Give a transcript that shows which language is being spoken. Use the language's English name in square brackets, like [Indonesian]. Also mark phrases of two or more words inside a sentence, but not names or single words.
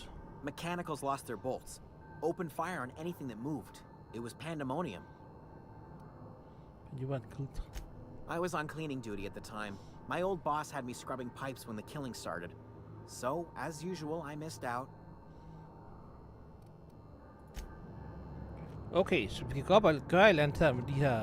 [English] Mechanicals lost their bolts. Opened fire on anything that moved. It was pandemonium. And you weren't killed. I was on cleaning duty at the time. My old boss had me scrubbing pipes when the killing started. So, as usual, I missed out. [Danish] Okay, så vi kan gå op og gøre et eller andet her med de her...